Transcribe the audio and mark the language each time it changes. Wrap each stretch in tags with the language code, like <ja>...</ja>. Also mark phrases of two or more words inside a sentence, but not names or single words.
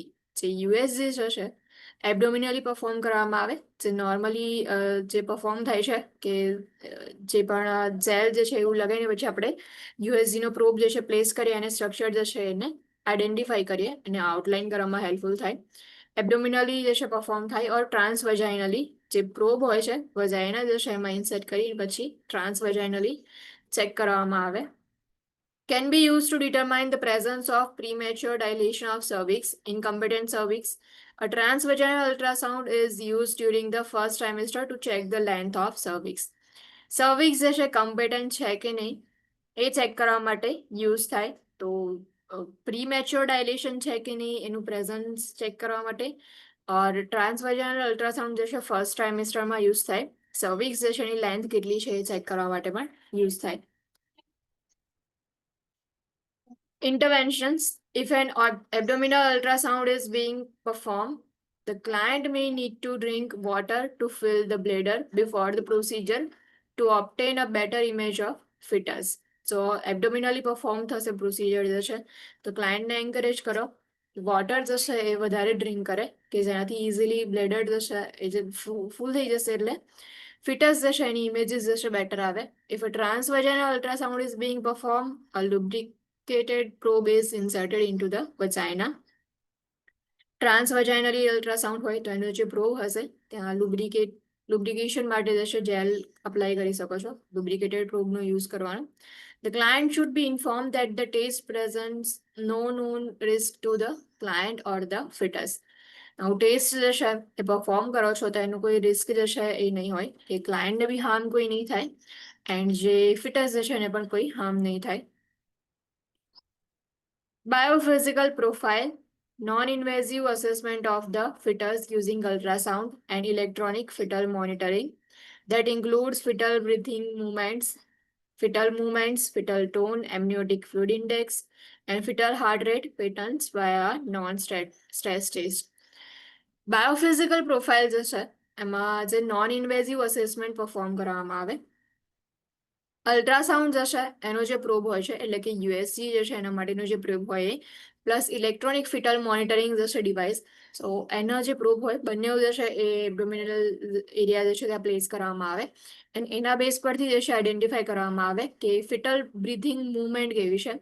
<gu>જે યુએસજી જે છે</gu> <en>abdominally perform</en> <gu>કરવામાં આવે જે નોર્મલી જે પરફોર્મ થાય છે કે જે પણ જેલ જે છે એવું લગાવીને પછી આપણે યુએસજીનો પ્રોબ જે છે પ્લેસ કરીએ અને સ્ટ્રક્ચર જે છે એને આઈડેન્ટિફાઈ કરીએ અને આઉટલાઇન કરવામાં હેલ્પફુલ થાય. એબડોમિનલી જે છે પરફોર્મ થાય ઓર ટ્રાન્સવેજાઇનલી જે પ્રોબ હોય છે વજાઇના જે છે એમાં ઇન્સર્ટ કરી પછી</gu> <en>transvaginally check</en> <gu>કરવામાં આવે.</gu> <en>Can be used to determine the presence of premature dilation of cervix, incompetent cervix. A transvaginal ultrasound is used during the first trimester to check the length of cervix.</en> <gu>Cervix જે છે competent છે કે નહીં એ ચેક કરવા માટે યુઝ થાય. તો</gu> <en>premature dilation</en> <gu>છે કે નહીં એનું પ્રેઝન્સ ચેક કરવા માટે ઓર</gu> <en>transvaginal ultrasound</en> <gu>જે છે</gu> <en>first trimester</en> <gu>યુઝ થાય. સર્વિક્સ જે છે એની લેન્થ કેટલી છે એ ચેક કરવા માટે પણ યુઝ થાય.</gu> <en>Interventions. If an abdominal ultrasound is being performed, the client may need to drink water to fill the bladder before the procedure to obtain a better image of fetus. So abdominally perform</en> <gu>થશે પ્રોસિજર જે છે તો ક્લાયન્ટને એન્કરેજ કરો વોટર જે છે એ વધારે ડ્રિંક કરે કે જેનાથી ઇઝીલી બ્લેડર જે છે એ જે ફૂલ થઈ જશે એટલે ફિટસ જે છે એની ઇમેજીસ જે છે બેટર આવે.</gu> <en>If a transvaginal ultrasound is being performed, a lubricated probe is inserted into the vagina. transvaginally ultrasound</en> <gu>હોય તો એનો જે પ્રોબ હશે ત્યાં lubrication માટે જે છે જેલ અપ્લાય કરી શકો છો. lubricated પ્રોબનો યુઝ કરવાનો.</gu> <en>The client should be informed that the test presents no known risk to the client or the fetus.</en> <gu>now ટેસ્ટ જે છે એ પરફોર્મ કરો છો તો એનું કોઈ રિસ્ક જે છે એ નહીં હોય કે ક્લાયન્ટને બી હાર્મ કોઈ નહીં થાય એન્ડ જે ફિટસ જે છે એને પણ કોઈ હાર્મ નહીં થાય.</gu> <en>Biophysical profile. Non-invasive assessment of the fetus using ultrasound and electronic fetal monitoring that includes fetal breathing movements, fetal movements, fetal tone, amniotic fluid index, and fetal heart rate patterns via non-stress test.</en> <gu>બાયોફિઝિકલ પ્રોફાઇલ જે છે એમાં જે</gu> <en>non invasive assessment perform</en> <gu>કરવામાં આવે. અલ્ટ્રાસાઉન્ડ જે છે એનો જે પ્રોબ હોય છે એટલે કે યુએસજી જે છે એના માટેનો જે પ્રોબ હોય એ</gu> <en>plus electronic fetal monitoring</en> <gu>જે છે ડિવાઇસ, સો એના જે પ્રોબ હોય બંને જે છે એ</gu> <en>abdominal area</en> <gu>જે છે ત્યાં પ્લેસ કરવામાં આવે એન્ડ એના બેઝ પરથી જે છે આઈડેન્ટિફાઈ કરવામાં આવે કે</gu> <en>fetal breathing movement</en> <gu>કેવી છે.</gu>